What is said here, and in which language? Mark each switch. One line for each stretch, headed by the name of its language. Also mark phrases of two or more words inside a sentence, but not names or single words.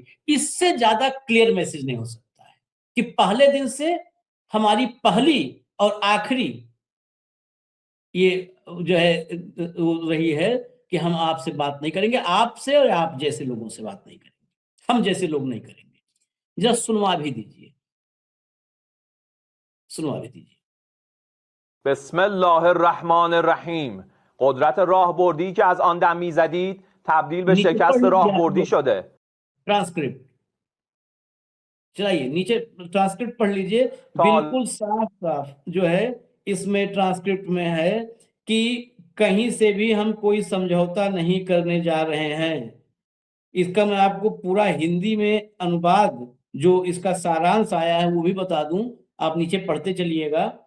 Hindi: इससे ज्यादा
English: clear message
Hindi: नहीं हो सकता है कि पहले दिन से हमारी पहली और आखिरी ये जो है वो रही है कि हम आपसे बात नहीं करेंगे, आपसे और आप जैसे लोगों से बात नहीं करेंगे, हम जैसे लोग नहीं करेंगे। जरा सुनवा भी दीजिए, सुनवा भी दीजिए।
Arabic: بسم الله الرحمن الرحیم.
Persian: قدرت راهبردی که از آن دم میزدید تبدیل به
Hindi: नीचे
Persian: شکست
Hindi: पढ़ लीजिए आप
Persian: راهبردی
Hindi: लोग
Persian: شده.
Hindi: ट्रांसक्रिप्ट चलाइए, नीचे ट्रांसक्रिप्ट पढ़ लीजिए। बिल्कुल साफ साफ जो है इसमें ट्रांसक्रिप्ट में है कि कहीं से भी हम कोई समझौता नहीं करने जा रहे हैं। इसका मैं आपको पूरा हिंदी में अनुवाद जो इसका सारांश आया है वो भी बता दूं, आप नीचे पढ़ते चलिएगा।